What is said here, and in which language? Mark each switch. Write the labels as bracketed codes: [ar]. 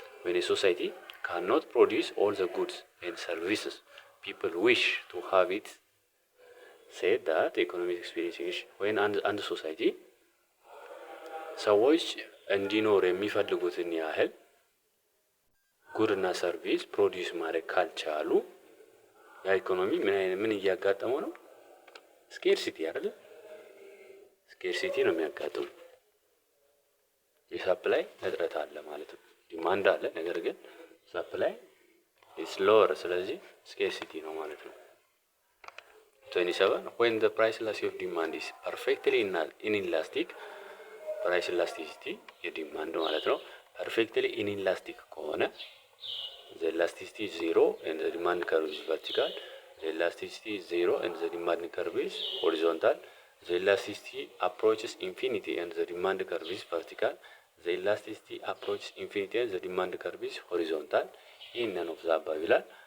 [en] When a society cannot produce all the goods and services people wish to have, it said that the economy is experiencing when [am] አንድ ሶሳይቲ ሰዎች እንዲኖር የሚፈልጉትን ያህል ጉድ እና ሰርቪስ ፕሮዲዩስ ማድረግ ካልቻሉ ያ ኢኮኖሚ ምን እያጋጠመው ነው? ስኬርሲቲ አይደል? ስኬርሲቲ ነው የሚያጋጥመው። የሰፕላይ እጥረት አለ ማለት ነው። ዲማንድ አለ፣ ነገር ግን ሰፕላይ [en] is lower [am] ስለዚህ [en] scarcity [am] ነው ማለት ነው [en] 27 when the price elasticity of demand is perfectly inelastic price elasticity [am] የዲማንድ ማለት ነው [en] perfectly inelastic [am] ከሆነ [en] the elasticity is 0 and the demand curve is vertical the elasticity is 0 and the demand curve is horizontal the elasticity approaches infinity and the demand curve is vertical the elasticity approaches infinity and the demand curve is horizontal in none of the above [am] ይላል